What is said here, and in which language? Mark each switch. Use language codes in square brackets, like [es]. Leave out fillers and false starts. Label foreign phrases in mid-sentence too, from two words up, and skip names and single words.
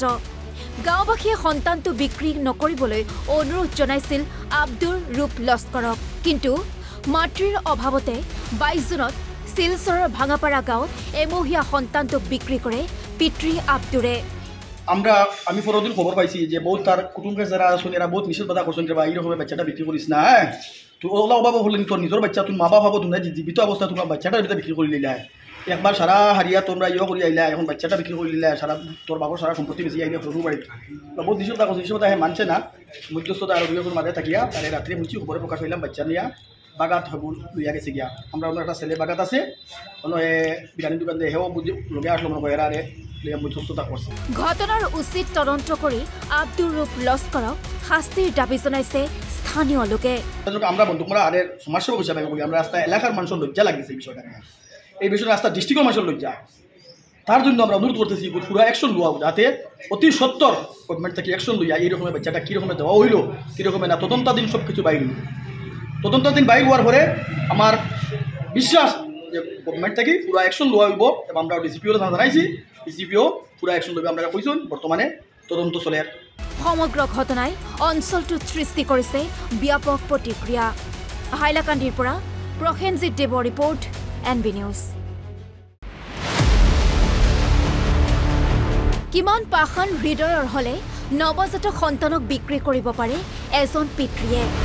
[as] গাঁওবাসীয়ে সন্তানটো বিক্ৰী নকৰিবলৈ অনুৰোধ জনাইছিল আব্দুৰ ৰূপ লস্কৰক, কিন্তু মাতৃৰ অভাৱতে 22 জুনত শিলচৰৰ ভাঙাপাৰা গাঁৱত এমহীয়া সন্তানটোক বিক্ৰী কৰে পিতৃ আব্দুৰে। [bn] আমি পরদিন খবর পাইছি যে বহুত তার কুটুম্বের যারা আছেন এরা বহুত নিষেধ বাধা করছেন যে বা এইরকম বাচ্চাটা বিক্রি করিস না। তো ওলা অভাব হলেন তোর নিজের বাচ্চা তুমি মা বাবা ভাবো তোমরা জীবিত অবস্থা তোমার বাচ্চাটার ভিতরে বিক্রি করে নিলে একবার সারা হারিয়া তোমরা করে আইলা এখন বাচ্চাটা বিক্রি করে নিলে সারা তোর বাবার সারা সম্পত্তি বেশি আইলে শ্বশুর বাড়ি বহুত নিষেধ বাধা করছে। নিষেধ বাধা মানছে না। মধ্যস্থতা আর দুই মাঝে থাকিয়া তাহলে রাত্রে বুঝছি খবরে প্রকাশ হইলাম বাচ্চা নিয়া বাগাত লইয়া গেছে গিয়া। আমরা ওনার একটা ছেলে বাগাত আছে বিরিয়ানি দোকান দিয়ে হেও বুঝি লগে আসলো মনে হয় এরা [as] ঘটনাৰ উচিত তদন্ত কৰি আব্দুৰ ৰূপ লস্কৰক শাস্তিৰ দাবী জনাইছে স্থানীয় লোকে। [bn] আমরা বন্দুকমারা আরে সমাজসেবক হিসাবে আমরা রাস্তা এলাকার মানুষের লজ্জা লাগছে এই বিষয়টা নিয়ে। এই বিষয়ে রাস্তা ডিস্ট্রিক্টের মানুষের লজ্জা। তার জন্য আমরা অনুরোধ করতেছি পুরো অ্যাকশন লওয়া যাতে অতি সত্তর গভর্নমেন্ট থেকে অ্যাকশন লইয়া এইরকমের বাচ্চাটা কীরকমের দেওয়া হইল কীরকমের না তদন্তাধীন সব কিছু বাইর হইল। তদন্তাধীন বাইর হওয়ার পরে আমার বিশ্বাস যে গভর্নমেন্ট থেকে পুরো অ্যাকশন লওয়া হইব এবং আমরা ডিসিপিও জানাইছি। ডিসিপিও পুরো অ্যাকশন লইব আমরা কইছেন। বর্তমানে তদন্ত চলে। [as] সমগ্র ঘটনায় অঞ্চলটোত সৃষ্টি কৰিছে ব্যাপক প্ৰতিক্ৰিয়া। হাইলাকান্দিৰ পৰা প্ৰসেনজিৎ দেৱৰ ৰিপৰ্ট, NB নিউজ। কিমান পাষাণ হৃদয়ৰ হলে নৱজাতক সন্তানক বিক্ৰী কৰিব পাৰে এজন পিতৃয়ে।